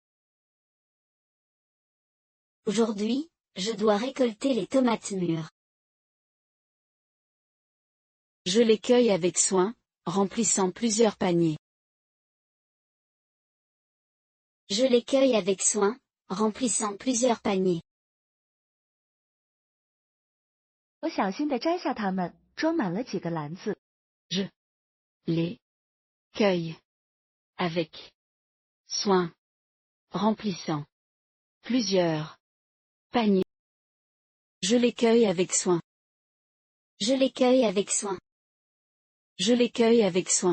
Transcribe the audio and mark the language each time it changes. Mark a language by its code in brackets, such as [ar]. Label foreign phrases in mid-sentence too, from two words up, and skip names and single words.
[fr] Aujourd'hui, je dois récolter les tomates mûres. Je les cueille avec soin, remplissant plusieurs paniers. Je les cueille avec soin, remplissant plusieurs paniers. [zh] 我小心地摘下它们，装满了几个篮子。 [fr] Je les cueille avec soin, remplissant plusieurs paniers. Je les cueille avec soin. Je les cueille avec soin. Je les cueille avec soin.